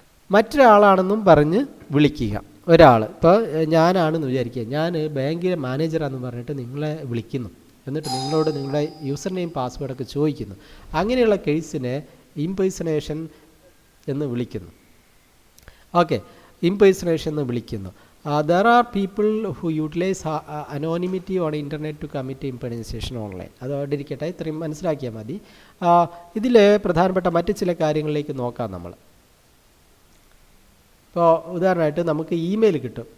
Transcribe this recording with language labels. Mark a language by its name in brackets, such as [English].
[Malayalam] മറ്റൊരാളാണെന്നും പറഞ്ഞ് വിളിക്കുക. ഒരാൾ ഇപ്പോൾ ഞാനാണെന്ന് വിചാരിക്കുക, ഞാൻ ബാങ്കിലെ മാനേജറാണെന്ന് പറഞ്ഞിട്ട് നിങ്ങളെ വിളിക്കുന്നു, എന്നിട്ട് നിങ്ങളോട് നിങ്ങളുടെ യൂസർ നെയിം പാസ്വേഡൊക്കെ ചോദിക്കുന്നു. അങ്ങനെയുള്ള കേസിനെ ഇംപേഴ്സണേഷൻ എന്ന് വിളിക്കുന്നു. ഓക്കെ, ഇംപേഴ്സണേഷൻ എന്ന് വിളിക്കുന്നു. [English] There are people who utilize anonymity on internet to commit impersonation online. [Malayalam] അത് അവിടെ ഇരിക്കട്ടെ, ഇത്രയും മനസ്സിലാക്കിയാൽ മതി. ഇതിൽ പ്രധാനപ്പെട്ട മറ്റ് ചില കാര്യങ്ങളിലേക്ക് നോക്കാം നമ്മൾ. ഇപ്പോൾ ഉദാഹരണമായിട്ട് നമുക്ക് ഇമെയിൽ കിട്ടും.